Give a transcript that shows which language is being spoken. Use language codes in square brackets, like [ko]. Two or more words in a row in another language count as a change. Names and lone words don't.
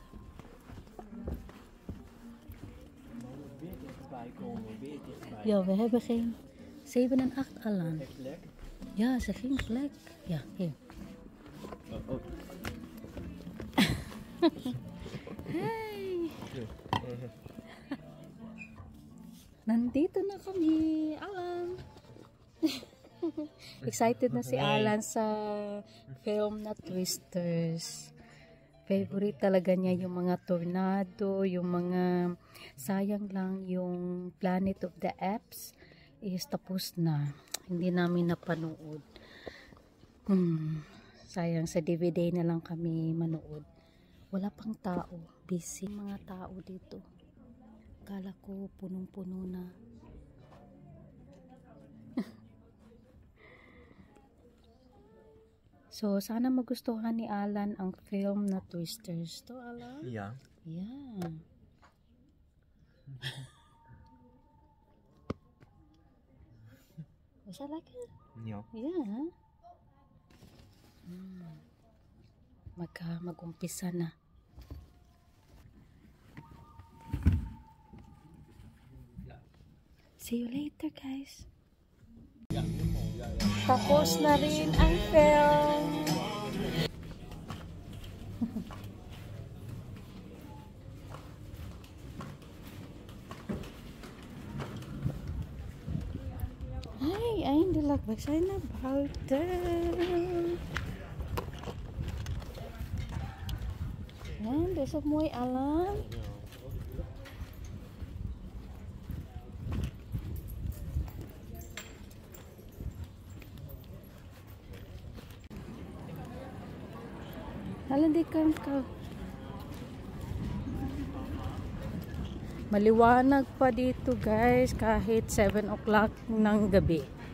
[nl] Weer dichterbij komen, weer dichterbij. Ja, we hebben geen 7 en 8 Alan. Echt lekker. Ja, ze ging gelijk. Ja, hier. Oh. Hey! [tl] Nandito na kami, Alan. Excited na si Alan sa film na Twisters. Favorite talaga niya yung mga tornado, yung mga sayang lang yung Planet of the Apes is tapos na. Hindi namin napanood. Sayang, sa DVD na lang kami manood. Wala pang tao. Busy mga tao dito. Kala ko punong-puno na. So, sana magustuhan ni Alan ang film na Twisters. To, Alan? [nl] Ja. [en] Yeah. Was that like it? [nl] Ja. [en] Yeah. [tl] Mag-umpisa na. [en] See you later, guys. [tl] Tapos na rin ang film. Ay, [nl] eindelijk. We zijn naar buiten. Yan, dit is ook mooi, Alan. [tl] Alan, di ka. Maliwanag pa dito, guys, kahit 7 o'clock ng gabi.